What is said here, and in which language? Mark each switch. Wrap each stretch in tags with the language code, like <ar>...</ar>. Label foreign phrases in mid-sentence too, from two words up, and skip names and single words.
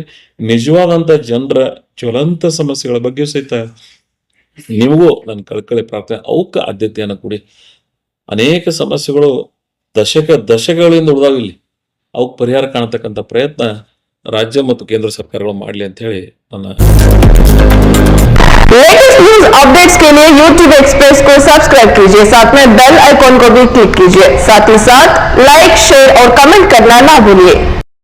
<kn>ನಿಜವಾದಂಥ ಜನರ ಜ್ವಲಂತ ಸಮಸ್ಯೆಗಳ ಬಗ್ಗೆ ಸಹಿತ ನಿಮಗೂ ನನ್ನ ಕಳಕಳಿ ಪ್ರಾರ್ಥನೆ, ಅವಕ್ಕೆ ಆದ್ಯತೆಯನ್ನು ಕೊಡಿ. ಅನೇಕ ಸಮಸ್ಯೆಗಳು ದಶಕಗಳಿಂದ ಉಳಿದಾವಿಲ್ಲಿ, ಅವಕ್ಕೆ ಪರಿಹಾರ ಕಾಣತಕ್ಕಂಥ ಪ್ರಯತ್ನ ರಾಜ್ಯ ಮತ್ತು ಕೇಂದ್ರ ಸರ್ಕಾರಗಳು ಮಾಡಲಿ ಅಂತ ಹೇಳಿ ನನ್ನ</kn> <en>latest news updates</en> <hi>के लिए YouTube एक्सप्रेस को सब्सक्राइब कीजिए, साथ में</hi> <en>bell icon</en> <hi>को भी क्लिक कीजिए, साथ ही साथ</hi> <en>like, share</en> <hi>और कमेंट करना ना भूलिए।</hi>